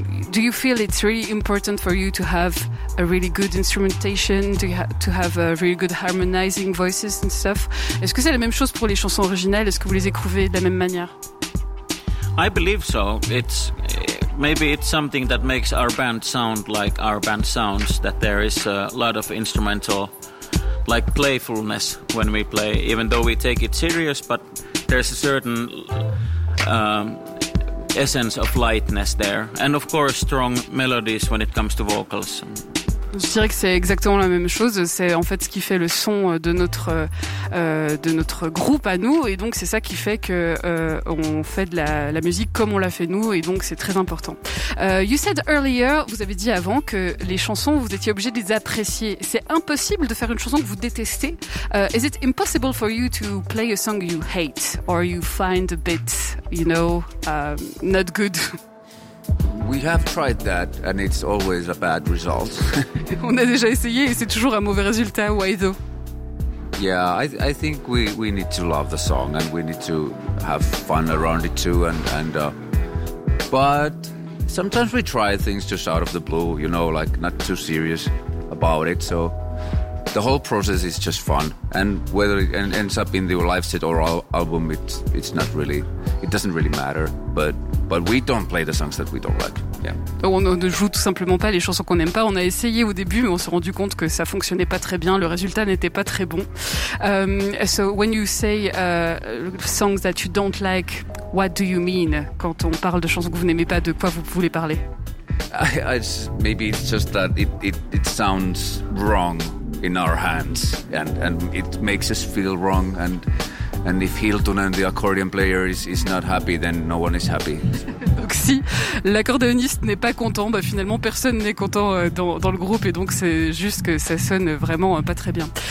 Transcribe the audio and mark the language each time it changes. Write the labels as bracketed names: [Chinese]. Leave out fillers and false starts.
[English] Do you feel it's really important for you to have a really good instrumentation? To have really good harmonizing voices and stuff. [French] Est-ce que c'est la même chose pour les chansons originales? Est-ce que vous les écrivez de la même manière? [English] I believe so. Maybe it's something that makes our band sound like our band sounds, that there is a lot of instrumental, like playfulness when we play, even though we take it serious, but there's a certain essence of lightness there. And of course, strong melodies when it comes to vocals. [French] Je dirais que c'est exactement la même chose. C'est en fait ce qui fait le son de notre groupe à nous, et donc c'est ça qui fait que on fait de la musique comme on l'a fait nous, et donc c'est très important. [English] You said earlier, [French] vous avez dit avant que les chansons vous étiez obligé de les apprécier. C'est impossible de faire une chanson que vous détestez. [English] Is it impossible for you to play a song you hate or you find a bit, you know, not good? We have tried that, and it's always a bad result. [French] On a déjà essayé, et c'est toujours un mauvais résultat. [English] Why though? Yeah, I think we need to love the song, and we need to have fun around it too. But sometimes we try things just out of the blue, you know, like not too serious about it. So the whole process is just fun, and whether it ends up in the live set or album, it's not really, it doesn't really matter, but. But we don't play the songs that we don't like. Yeah. [French] On ne joue tout simplement pas les chansons qu'on n'aime pas. On a essayé au début, mais on s'est rendu compte que ça fonctionnait pas très bien. Le résultat n'était pas très bon. [English] So when you say songs that you don't like, What do you mean? [French] Quand on parle de chansons que vous n'aimez pas, de quoi vous voulez parler? [English] Maybe it's just that it sounds wrong in our hands, and it makes us feel wrong, and if Hilton and the accordion player is not happy, then no one is happy. [French] Donc si l'accordéoniste n'est pas content, bah finalement personne n'est content dans le groupe, et donc c'est juste que ça sonne vraiment pas très bien.